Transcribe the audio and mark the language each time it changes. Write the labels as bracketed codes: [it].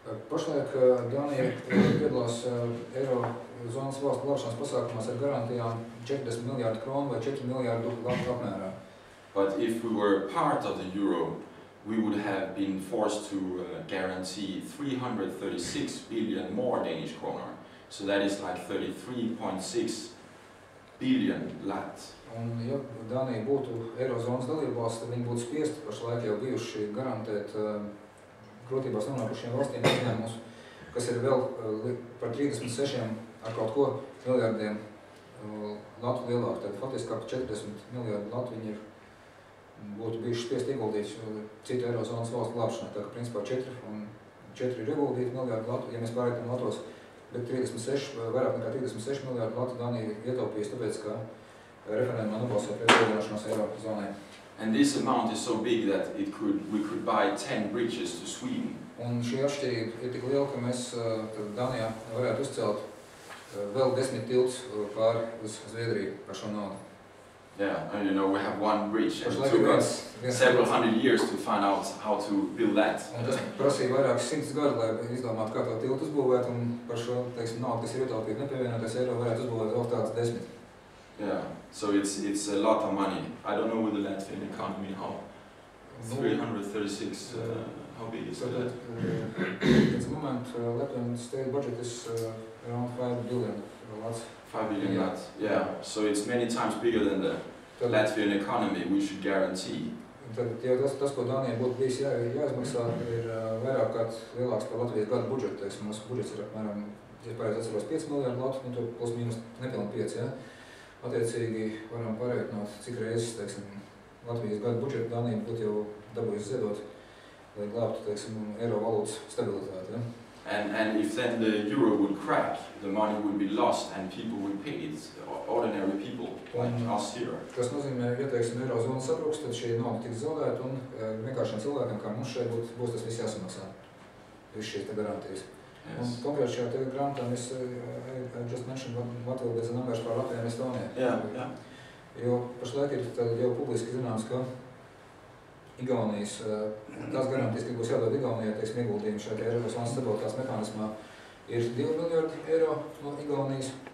[lv] Pašlaik Dānija piedalās Eirozonas valstu glābšanas pasākumos ar garantijām 40 miljārdu kronu vai 4 miljārdu latu apmērā. [en] But if we were part of the euro, we would have been forced to guarantee 336 billion more Danish kroner. So that is like 33.6 billion lat. [lv] Un, ja Dānija būtu Eirozonas dalībvalsts, tad viņi būtu spiesti pašlaik jau bijuši garantēt grūtībās nonākušiem valstīm izņēmumus, kas ir vēl par 36 ar kaut ko miljardiem latu lielāk. Tad faktiski kā 40 miljardu latu viņi būtu bijuši spiesti ieguldīt citu Eirozonas valstu glābšanai. Tā kā principā 4 ir ieguldīti miljardu latu, ja mēs pārējām latos, bet 36, vairāk nekā 36 miljardu latu Dānija ietaupījis, tāpēc, ka referendumā nobalsoja pret pievienošanos Eirozonai. [en] And this amount is so big that we could buy 10 bridges to Sweden. [lv] Un šī atšķirība ir tik liela, ka mēs Dānijā varētu uzcelt vēl 10 tiltus pāri uz Zviedriju par šo naudu. [en] Yeah, and you know, we have one bridge and it took us several hundred years to find out how to build that. [lv] Un tas prasīja vairākus 100 gadu, lai izdomātu, kā to tiltu uzbūvēt, un par šo, teiksim, naudu, kas ir ietaupīta nepievienoties eiro, varētu uzbūvēt vēl tāds 10. [en] Yeah, so it's a lot of money. I don't know with the Latvian economy how 336, how big is so that? At the moment, Latvian state budget is around 5 billion lats. 5 billion Yeah. lat. Yeah, so it's many times bigger than the Latvian economy. We should guarantee. [lv] Tad jau tas, ko Dānijai būtu bijis jāizmaksā, ir vairāk kārt lielāks par Latvijas gadu budžetu. Teiksim, mūsu budžets ir apmēram, ja pareizi atceros, 5 miljardu latu, un to plus mīnus nepilni 5, ja? Attiecīgi varam pareiķināt, cik reizes, teiksim, Latvijas gadu budžetu Dānija būtu jau dabūjusi ziedot, lai glābtu, teiksim, eiro valūtas stabilitāti, ja? [en] And if then the euro would crack, the money would be lost and people would pay it. Ordinary people like us here. [lv] Tas nozīmē, ja teiksim, eirozona sabruks, tad šī nauda tiks zaudēta un vienkāršiem cilvēkiem, kā mums šeit būs tas viss jāsamaksā. Viss šīs te garantijas. [en] Yes. [lv] Un konkrēti šajā te grāmatā mēs [en] I just mentioned what will be the numbers for [lv] Latviju un Estoniju. [en] Yeah. [lv] Jo pašlaik ir jau publiski zināms, ka Igaunijas, tās garantijas, kas būs jādod Igaunijai, teiksim, ieguldījumi šajā Eirozonas stabilitātes mehānismā, ir 2 miljardi eiro no Igaunijas.